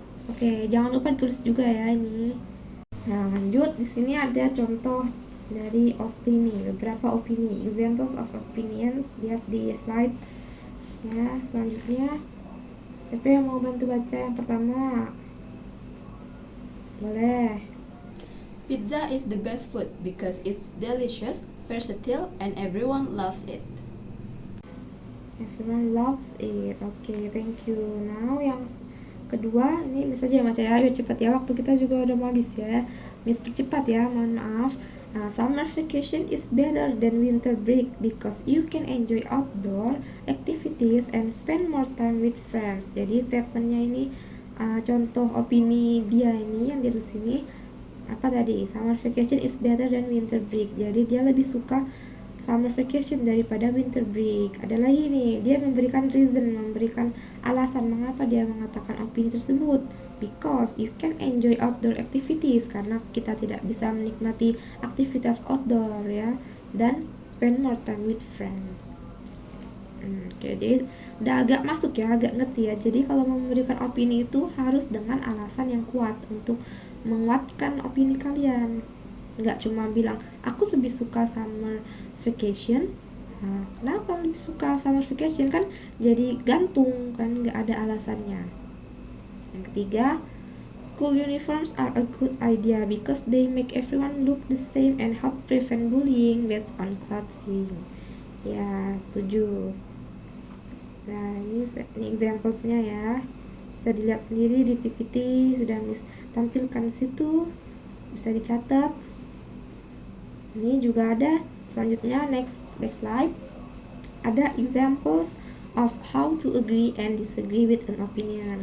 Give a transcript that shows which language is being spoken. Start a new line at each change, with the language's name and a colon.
Indonesian: Oke, jangan lupa ditulis juga ya ini. Nah, lanjut, di sini ada contoh dari opini, beberapa opini,
English: examples of opinions,
Indonesian: lihat di slide ya. Selanjutnya, siapa yang mau bantu baca yang pertama? Boleh.
English: Pizza is the best food because it's delicious, versatile, and everyone loves it. Everyone loves it. Okay, thank you.
Indonesian: Now yang kedua, ini Miss aja yang baca ya, biar cepat ya, waktu kita juga udah mau habis ya. Miss percepat ya, mohon maaf.
English: Nah, summer vacation is better than winter break because you can enjoy outdoor activities and spend more time with friends.
Indonesian: Jadi statementnya ini contoh opini dia ini yang ditulis ini apa tadi?
English: Summer vacation is better than winter break.
Indonesian: Jadi dia lebih suka summer vacation daripada winter break. Ada lagi nih, dia memberikan reason, memberikan alasan mengapa dia mengatakan opini tersebut.
English: Because you can enjoy outdoor activities,
Indonesian: karena kita tidak bisa menikmati aktivitas outdoor ya, dan
English: spend more time with friends.
Indonesian: Oke, jadi udah agak masuk ya, agak ngerti ya. Jadi kalau memberikan opini itu harus dengan alasan yang kuat untuk menguatkan opini kalian. Nggak cuma bilang aku lebih suka summer vacation. Nah, kenapa lebih suka summer vacation, kan jadi gantung kan, nggak ada alasannya. Yang ketiga,
English: school uniforms are a good idea because they make everyone look the same and help prevent bullying based on clothing.
Indonesian: Ya, setuju. Nah, ini examplesnya ya, bisa dilihat sendiri di PPT, sudah Miss tampilkan di situ, bisa dicatat. Ini juga ada. Selanjutnya
English: next slide,
Indonesian: ada
English: examples of how to agree and disagree with an opinion.